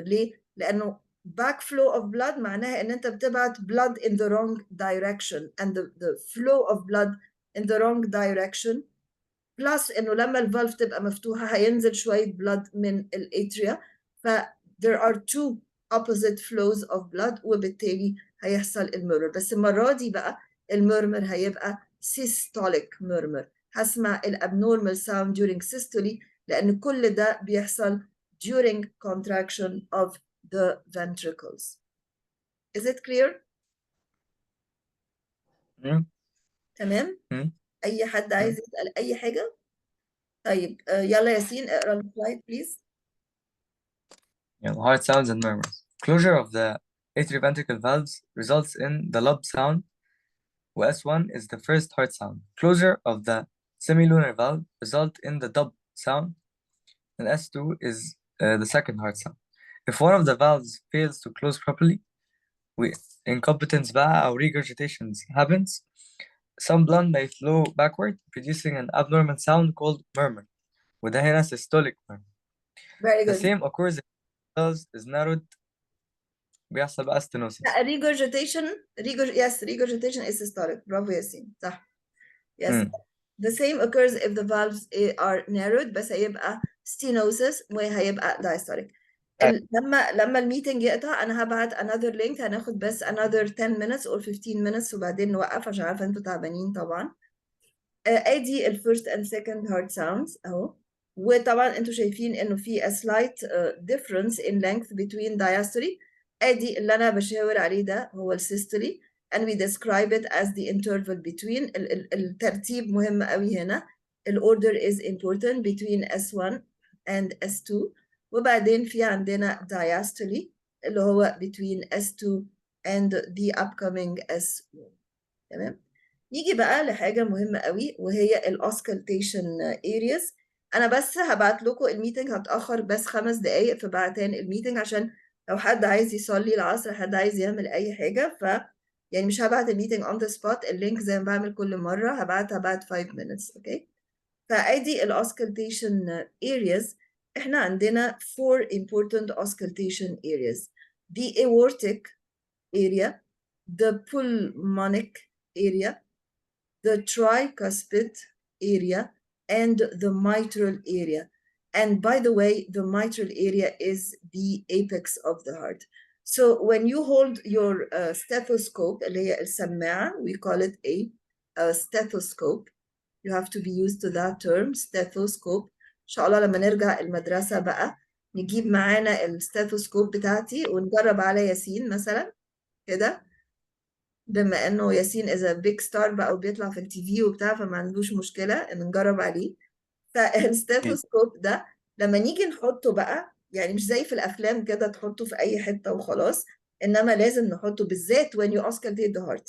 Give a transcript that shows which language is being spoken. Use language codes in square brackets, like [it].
[ar] ليه؟ لأنه [en] backflow of blood [ar] معناها ان انت بتبعت [en] blood in the wrong direction and the flow of blood in the wrong direction plus [ar] انه لما الفالف تبقى مفتوحة هينزل شوية blood من الاتريا [en] there are two opposite flows of blood [ar] وبالتالي هيحصل المرمر. بس المرة دي بقى المرمر هيبقى [en] systolic murmur. [ar] هسمع الابnormal [en] sound during systole [ar] لأن كل ده بيحصل [en] during contraction of the ventricles. Is it clear؟ [ar] تمام؟ أي حد عايز يسأل أي حاجة؟ طيب يلا ياسين اقرا السلايد بليز. [en] Heart sounds and murmurs. Closure of the atrioventricular valves results in the lub sound, where S1 is the first heart sound. Closure of the semilunar valve result in the dub sound, and S2 is the second heart sound. If one of the valves fails to close properly, incompetence [ar] بقى أو [en] regurgitations happens, some blood may flow backward, producing an abnormal sound called murmur. [ar] وده هنا systolic murmur. [en] Very The good. same occurs if the valve is narrowed, [ar] بيحصل بقى [en] stenosis. regurgitation is systolic. [ar] برافو ياسين صح. [en] Yes. The same occurs if the valves are narrowed [ar] بس هيبقى [en] stenosis [ar] وهيبقى [en] diastolic. [ar] لما الميتنج يقطع انا هبعت another link هناخد بس [en] another 10 minutes or 15 minutes [ar] وبعدين نوقف عشان عارفه انتوا تعبانين طبعا. ادي ال [en] first and second heart sounds [ar] اهو. وطبعا انتوا شايفين انه في [en] a slight difference in length between diastole. [ar] ادي اللي انا بشاور عليه ده هو السيستولي [en] and we describe it as the interval between. [ar] الترتيب مهم قوي هنا. [en] order is important between S1 and S2 [ar] وبعدين في عندنا [en] diastole [ar] اللي هو [en] between S2 and the upcoming S1. [ar] تمام. نيجي بقى لحاجة مهمة قوي وهي الأوسكالتيشن areas. أنا بس هبعت لكم الميتنج هتأخر بس 5 دقايق فبعتين الميتنج عشان لو حد عايز يصلي العصر حد عايز يعمل أي حاجة يعني مش هبعت الميتنج [en] on the spot. [ar] اللينك زي ما بعمل كل مرة هبعت [en] 5 minutes. [ar] أوكي. فأدي الأوسكالتيشن areas. إحنا عندنا [en] 4 important auscultation areas. The aortic area, the pulmonic area, the tricuspid area, and the mitral area. And by the way, the mitral area is the apex of the heart. So when you hold your stethoscope, [ar] اللي هي السماعة, [en] we call it a stethoscope. You have to be used to that term, stethoscope. [ar] إن شاء الله لما نرجع المدرسة بقى نجيب معانا الستethoscope بتاعتي ونجرب على ياسين مثلا كده. بما انه ياسين [en] is a big star [ar] بقى وبيطلع في التي في وبتاع فما عندوش مشكله ان نجرب عليه. فالستethoscope ده لما نيجي نحطه بقى يعني مش زي في الافلام كده تحطه في اي حته وخلاص انما لازم نحطه بالذات [en] when you auscultate the heart.